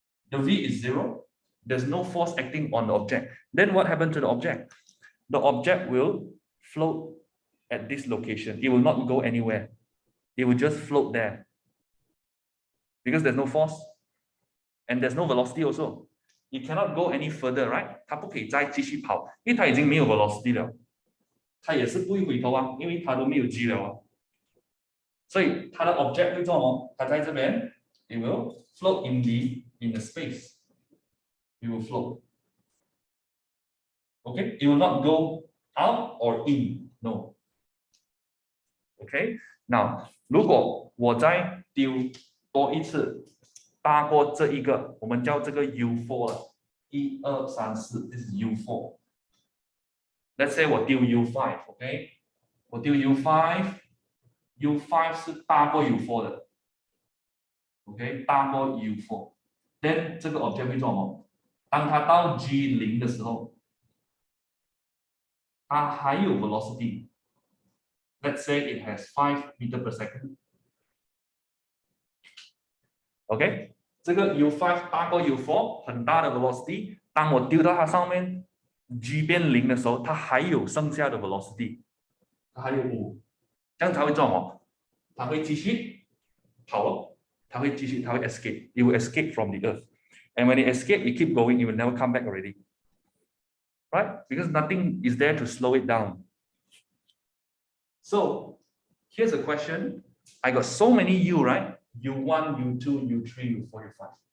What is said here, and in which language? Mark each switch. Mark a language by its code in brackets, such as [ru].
[en] The v is 0, there's no force acting on the object. Then what happened to the object? The object will float at this location. It will not go anywhere. It will just float there. Because there's no force and there's no velocity also. It cannot go any further, right? [zh] 它不可以再继续跑，因为它已经没有 velocity 了。它也是不会回头啊，因为它都没有 g 了啊。所以它的 object 会做什么？它在这边 [en] it will float in the space. It will float. Okay, it will not go out or in. No. Okay. [zh] Now， 如果我再丢多一次，大过这一个，我们叫这个 U4 了。 [en] 1、2、3、4 ，this is U4. Let's say [zh] 我丢 U5， OK？ 我丢 U5 是大过 U4 的 ，OK？大过 U4。Then 这个 object 会做什么？当它到 G 0的时候，它还有 velocity。 [en] Let's say it has 5 meters per second. OK？ [zh] 这个 U5 大过 U4， 很大的 velocity。当我丢到它上面 ，G 变0的时候，它还有剩下的 velocity， 它还有5。这样它会做什么？它会继续跑哦，它会 escape. [en] It will escape from the earth. And when it escape, it keep going. It will never come back already. Right? Because nothing is there to slow it down. So here's a question. I got so many U, right? U1, U2, U3, U4, U5.